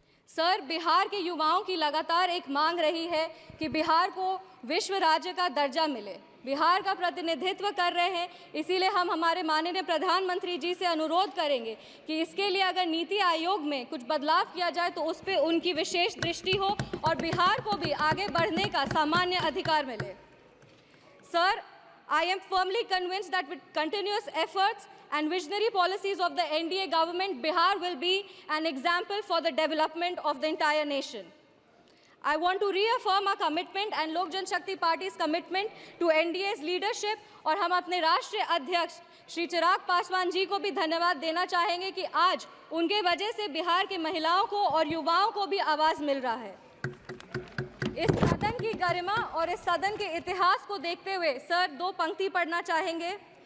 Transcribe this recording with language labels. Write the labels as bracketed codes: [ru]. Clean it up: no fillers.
[hi] Sir, Bihar के युवाओं की लगातार एक मांग रही है कि बिहार को विश्व राज्य का दर्जा मिले। बिहार का प्रतिनिधित्व कर रहे हैं, इसीलिए हम हमारे माननीय प्रधानमंत्री जी से अनुरोध करेंगे कि इसके लिए अगर नीति आयोग में कुछ बदलाव किया जाए तो उस पर उनकी विशेष दृष्टि हो और बिहार को भी आगे बढ़ने का सामान्य अधिकार मिले। [en] Sir, I am firmly convinced that with continuous efforts and visionary policies of the NDA government, Bihar will be an example for the development of the entire nation. I want to reaffirm our commitment and Lok Jan Shakti Party's commitment to NDA's leadership [hi] और हम अपने राष्ट्रीय अध्यक्ष श्री चिराग पासवान जी को भी धन्यवाद देना चाहेंगे कि आज उनके वजह से बिहार के महिलाओं को और युवाओं को भी आवाज़ मिल रहा है। इस सदन की गरिमा और इस सदन के इतिहास को देखते हुए सर 2 पंक्ति पढ़ना चाहेंगे।